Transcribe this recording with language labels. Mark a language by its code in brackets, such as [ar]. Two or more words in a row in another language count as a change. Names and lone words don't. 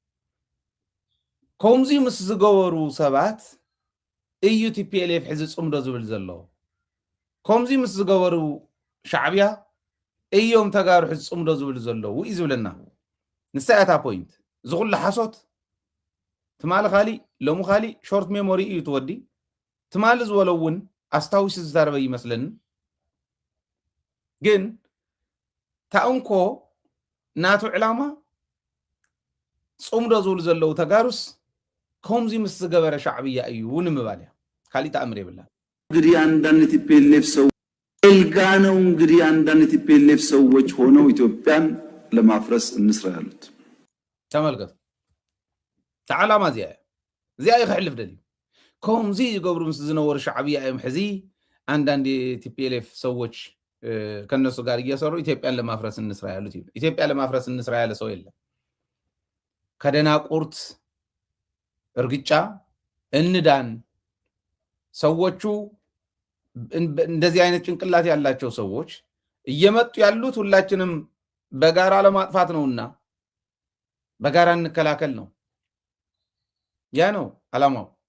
[ti] ከምዚ ምስ ዝገበሩ ሰባት እዩ ቲፒኤልኤፍ ሕዚ ጽምዶ ዝብል ዘሎ ከምዚ ምስ ዝገበሩ ሻዕብያ እዮም ተጋሩ ሕዚ ጽምዶ ዝብል ዘለዉ እዩ ዝብለና ንሳያታ ፖይንት ዝኹሉ ሓሶት ትማሊ ካሊእ ሎሙ ካሊእ [en] short memory [ti] እዩ ትወዲ ትማሊ ዝበሎ እውን ኣስታዊሲ ዝዛረበ ይመስለኒ ግን ታእንኮ ናቱ ዕላማ ጽምዶ ዝብሉ ዘለዉ ተጋሩስ ከምዚ ምስ ዝገበረ ሻዕብያ እዩ ንምባል እያ ካሊእ ተኣምር የብላ [am] እንግዲህ አንዳንድ ቲፒኤልኤፍ ሰው ኤልጋ ነው እንግዲህ አንዳንድ ቲፒኤልኤፍ ሰዎች ሆነው ኢትዮጵያን ለማፍረስ እንስራ ያሉት [ti] ተመልከቱ ተዓላማ እዚኣ ይኽሕልፍ ደልዩ ከምዚ ዝገብሩ ምስ ዝነበሩ ሻዕብያ እዮም ሕዚ [am] አንዳንድ ቲፒኤልኤፍ ሰዎች ከነሱ ጋር እየሰሩ ኢትዮጵያን ለማፍረስ እንስራ ያሉት እዩ ኢትዮጵያ ለማፍረስ እንስራ ያለ ሰው የለም ከደናቁርት እርግጫ እንዳን ሰዎቹ እንደዚህ አይነት ጭንቅላት ያላቸው ሰዎች እየመጡ ያሉት ሁላችንም በጋራ ለማጥፋት ነውና በጋራ እንከላከል ነው ያ ነው ዓላማው